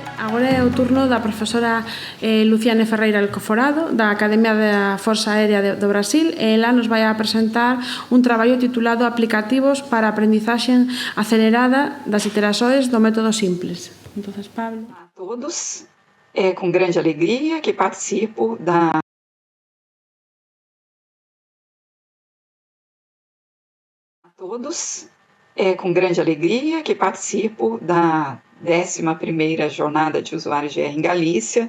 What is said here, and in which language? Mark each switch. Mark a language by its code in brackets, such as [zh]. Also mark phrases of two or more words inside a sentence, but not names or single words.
[gl] Agora é o turno da profesora Luciane Ferreira Alcoforado, da Academia da Forza Aérea do Brasil, e ela nos vai a presentar un traballo titulado Aplicativos para a aprendizaxe acelerada das iterações do método simples. Entonces, Pablo. [pt] A todos, é com grande alegria que participo da da 11ª Jornada de Usuários de R em Galícia.